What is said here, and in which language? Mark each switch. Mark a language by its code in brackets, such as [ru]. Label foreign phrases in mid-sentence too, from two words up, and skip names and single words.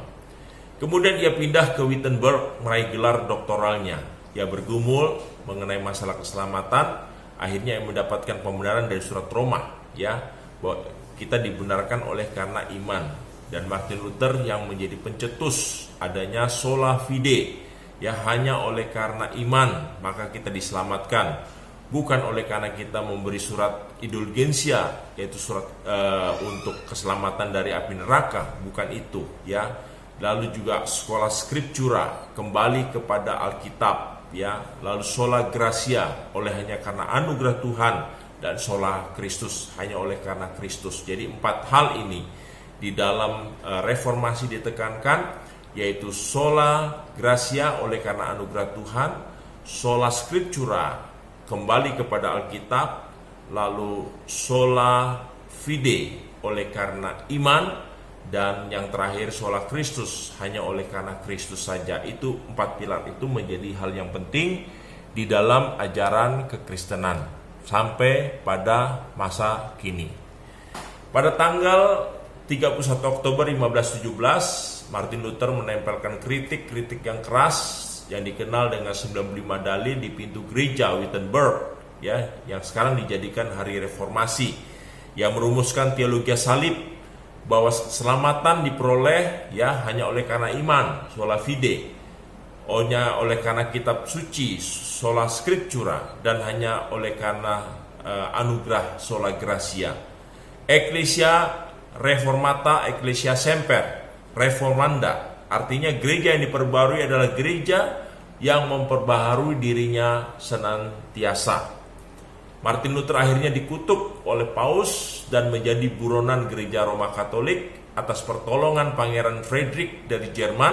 [id] Kemudian ia pindah ke Wittenberg meraih gelar doktoralnya. Ia bergumul mengenai masalah keselamatan, akhirnya ia mendapatkan pembenaran dari surat Roma, ya, bahwa kita dibenarkan oleh karena iman. Dan Martin Luther yang menjadi pencetus adanya [la] sola fide, [id] ya, hanya oleh karena iman maka kita diselamatkan, bukan oleh karena kita memberi surat indulgensia, yaitu surat untuk keselamatan dari api neraka, bukan itu, ya. lalu juga sekolah scriptura, kembali kepada Alkitab, ya, lalu [la] sola gratia, [id] oleh hanya karena anugerah Tuhan, dan [la] sola Kristus, [id] hanya oleh karena Kristus. Jadi 4 hal ini di dalam reformasi ditekankan, yaitu [la] sola gratia, [id] oleh karena anugerah Tuhan, [la] sola scriptura, [id] kembali kepada Alkitab, lalu [la] sola fide, [id] oleh karena iman, dan yang terakhir [la] sola Kristus, [id] hanya oleh karena Kristus saja. Itu 4 pilar itu menjadi hal yang penting di dalam ajaran kekristenan sampai pada masa kini. Pada tanggal 31 Oktober 1517, Martin Luther menempelkan kritik yang keras yang dikenal dengan 95 dalil di pintu gereja Wittenberg, ya, yang sekarang dijadikan hari reformasi, yang merumuskan teologi salib, bahwa keselamatan diperoleh, ya, hanya oleh karena iman, [la] sola fide, [id] hanya oleh karena kitab suci, [la] sola scriptura, [id] dan hanya oleh karena anugerah, [la] sola gratia. Ecclesia reformata, ecclesia semper reformanda, [id] artinya gereja yang diperbarui adalah gereja yang memperbaharui dirinya senantiasa. Martin Luther akhirnya dikutuk oleh Paus dan menjadi buronan gereja Roma Katolik atas pertolongan Pangeran Frederick dari Jerman.